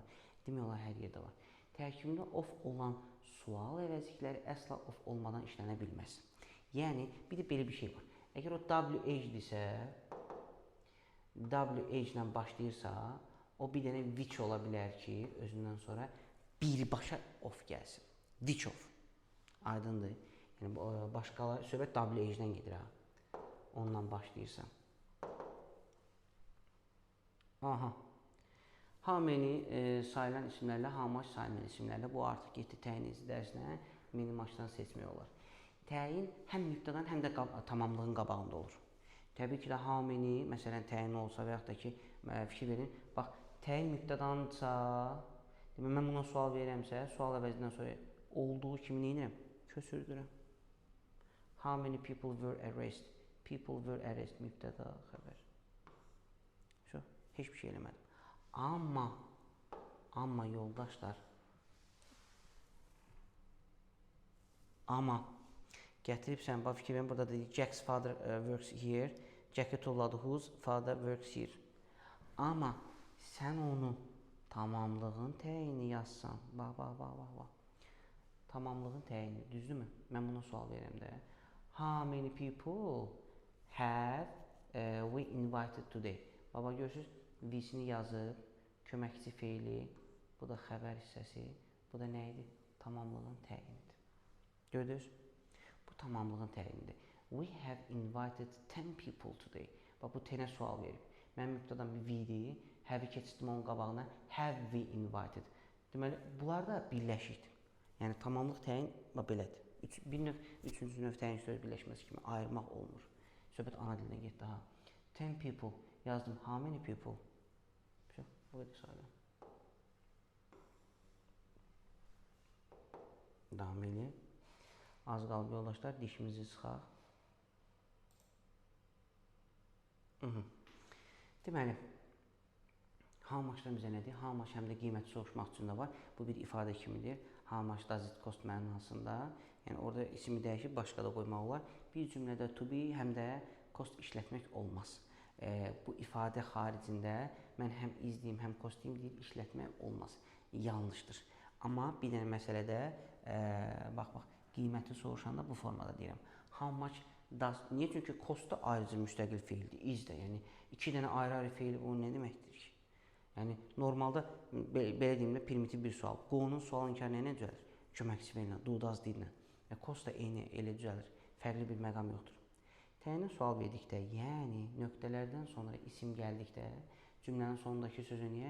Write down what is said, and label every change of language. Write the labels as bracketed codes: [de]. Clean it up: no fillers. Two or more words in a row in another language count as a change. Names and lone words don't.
[az] Demək olar hər yerdə var. Tərkibində of olan sual əvəzikləri əsla of olmadan işlənə bilməz. Yəni bir də belə bir şey var. Əgər o WH-dirsə, WH ilə başlayırsa, o bir dənə which ola bilər ki, özündən sonra birbaşa of gəlsin. [en] Which of. [az] Aydındır. Yəni başqaları söhbət WH-dən gedir ha. Ondan başlayırsan. Aha. [en] How many [az] sayılan isimlərlə, [en] how much [az] sayılan isimlərlə bu artıq getdi təyin edici dərsinə mini maçdan seçmək olar. Təyin həm mübtədan, həm də tamamlığın qabağında olur. Təbii ki də [en] how many, [az] məsələn, təyin olsa və yaxud da ki, fikir verin. Bax, təyin mübtədansa, mən buna sual verirəmsə, sual əvəzindən sonra olduğu kimi neyinirəm? Köçürdürəm. [en] How many people were arrested? People were arrested. [az] Mübtəda, xəbər. Şu, heç bir şey eləmədim. Amma yoldaşlar, gətiribsən, bax fikir verin, burada da [en] Jack's father works here. Jack'i tolladı, whose father works here. [az] Amma sən onu tamamlığın təyini yazsan, bax. Tamamlığın təyini, düzdürmü? Mən buna sual verirəm də. [en] How many people have we invited today? [az] Baba görürsünüz, we-sini yazıb, köməkçi feili, bu da xəbər hissəsi, bu da nə idi? Tamamlığın təyinidir. Gördünüz? Bu tamamlığın təyinidir. [en] We have invited 10 people today. [az] Bax, bu 10-ə sual verib. Mənim mübtədam bir we-dir, have-i keçirdim onun qabağına, [en] have we invited. [az] Deməli, bunlar da birləşikdir. Yəni, tamamlıq təyin belədir. Üçüncü növ təyin söz birləşməsi kimi ayırmaq olmur. Söhbət ana dilinə getdi, ha. 10 people yazdım, [en] how many people? [az] Bu qədər sayıram. Davam eləyək. Az qalıb yoldaşlar, dişimizi sıxaq. Deməli, [en] how much- [az] dan bizə nədir? [en] How much [az] həm də qiyməti soruşmaq üçün də var. Bu bir ifadə kimidir. [en] How much does it cost mənasında. [az] Yəni, orada ismi dəyişib, başqa da qoymaq olar. Bir cümlədə to be, həm də cost işlətmək olmaz. Bu ifadə xaricində mən həm izləyim, həm cost deyim, işlətmək olmaz. Yanlışdır. Amma bir dənə məsələdə, bax, qiyməti soruşanda bu formada deyirəm. [en] How much does, [az] niyə? Çünki cost da ayrıca müstəqil feildir, is də. Yəni, iki dənə ayrı-ayrı feil, o nə deməkdir ki? Yəni, normalda, belə deyim də, primitiv bir sual. Go-nun sual inkarı nə düzəlir? Köməkçi feillə, [en] do, does [az] dillə. Cost da eyni, elə düzəlir. Fərqli bir məqam yoxdur. Təyinə sual verdikdə, yəni nöqtələrdən sonra isim gəldikdə, cümlənin sonundakı sözü niyə?